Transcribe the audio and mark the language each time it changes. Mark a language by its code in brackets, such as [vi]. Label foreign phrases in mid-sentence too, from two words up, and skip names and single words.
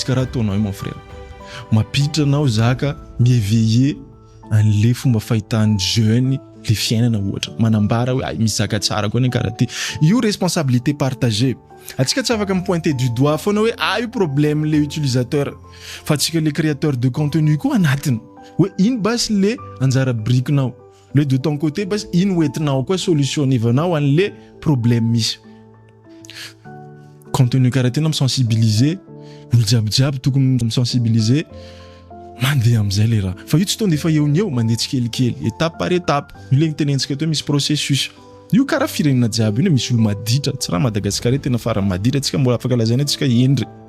[mg] karaha ataonao io [fr] mon frère [mg] mapitra anao zaka miéveiller an'le fomba fahitan'ny jeune le fiainana ohatra manambara hoe misy zaka tsara koa ny karaha ty io [fr] responsabilité partagée [mg] atsika tsy afaka mipointer [fr] du doigt [mg] foana hoe io problème le utilisateur fa atsika [fr] le créateur de contenu [mg] koa anatiny hoe ino basy le anjara briquenao le [fr] de ton côté [mg] basy ino hoentinao koa solutionnevanao an'le problème misy contenu karaha ty na misensibiliser olo jiabijiaby tokony misensibiliser mandeha am'zay le raha fa io tsy tonga efa eo ny eo mandeha tsikelikely [fr] étape par étape [mg] io le tenentsika teo misy processus io karaha firenena jiaby io misy olo maditra tsy raha Madagasikara tena farany maditra atsika mbola afaka lazaina atsika endry